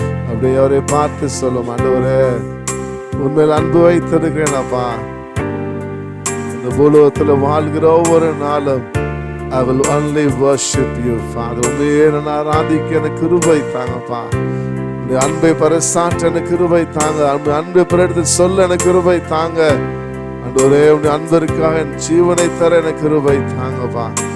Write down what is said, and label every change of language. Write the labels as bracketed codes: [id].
[ta] அப்படியே அவரை பார்த்து சொல்லும், ஆண்டவரே, உண்மையில் அன்பு வைத்திருக்கிறேன் அப்பா. இந்த பூலோகத்தில் வாழ்கிற ஒவ்வொரு நாளும் [en] I will only worship you, Father. [ta] உண்மையே நான் ஆராதிக்க எனக்கு கிருபை தாங்கப்பா. உன்னுடைய அன்பை பறைசாற்ற எனக்கு கிருபை தாங்க. அன்பை பிறகு சொல்ல எனக்கு கிருபை தாங்க. ஆண்டவரே, உன்னுடைய அன்பிற்காக என் ஜீவனை தர எனக்கு கிருபை தாங்கப்பா.